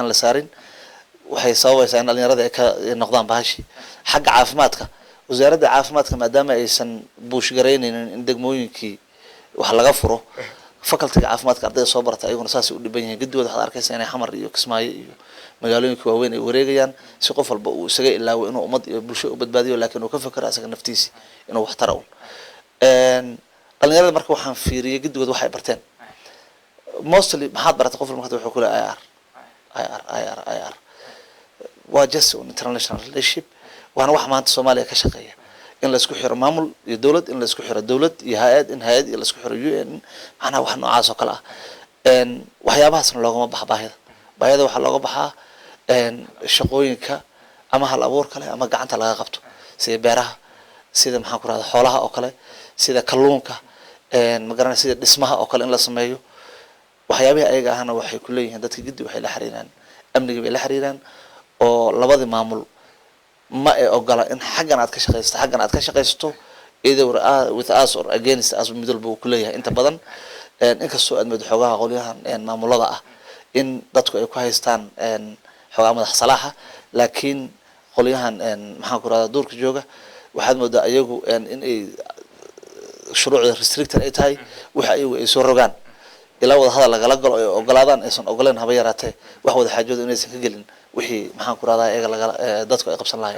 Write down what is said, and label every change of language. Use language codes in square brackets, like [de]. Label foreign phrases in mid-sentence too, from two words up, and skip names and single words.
[so] la saarin waxay sababaysaa in dhalinyarada ay ka noqdaan bahashi xagga caafimaadka wasaaradda caafimaadka maadaama aysan buush gareynaynin in degmooyinkii wax laga furo faculty caafimaadka ardayda soo barata ayaguna saas u dhiban yihiin guddigood waxaad arkaysaa inay xamar iyo Kismaayo iyo magaalooyinka waaweyn ay wareegayaan si qof walba uu isaga ilaawo inuu ummad iyo bulsho u badbaadiyo laakiin uu ka fakaro asaga naftiisa inuu wax taro dhalinyarada marka waxaan fiiriyay guddigood waxay barteen mostly maxaad baratay qof marka wuxuu ku leeyahay IR waa [en] just international relationship [so] waana wax maanta Soomaaliya ka shaqeeya in la isku xiro maamul iyo dawlad in la isku xiro dawlad iyo hay'ad in hay'ad iyo la isku xiro UN macna wax noocaas oo kale ah waxyaabahaasna loogama baahida waxa looga baxaa shaqooyinka ama hal abuur kale ama gacanta laga qabto sida beeraha sida maxaan ku radaa xoolaha oo kale sida kalluunka magaran sida dhismaha oo kale in la sameeyo waxyaabaha ayaga ahna waxay ku leeyihiin dadka gidi waxay la xiriiraan amniga bay la xiriiraan oo labada maamul ma ay ogola in xaggan aad ka shaqeysto either [en] with us or against us [so] middle buu ku leeyahay inta badan inkastoo aad mid xogaha qolyahan maamulada ah in dadku ay ku haystaan xogaha madax salaaxa laakiin qolyahan maxaan ku radaa duurka jooga waxaad moodaa ayagu in ay shuruucda restricted ay tahay waxa ayagu ay soo rogaan ilaa wada hadal lagala galo ay ogolaadaan aysan ogoleen haba yaraatee wax wada xaajooda inaysan ka gelin wixii maxaan ku radaa iyaga laga dadku ay qabsan lahaayeen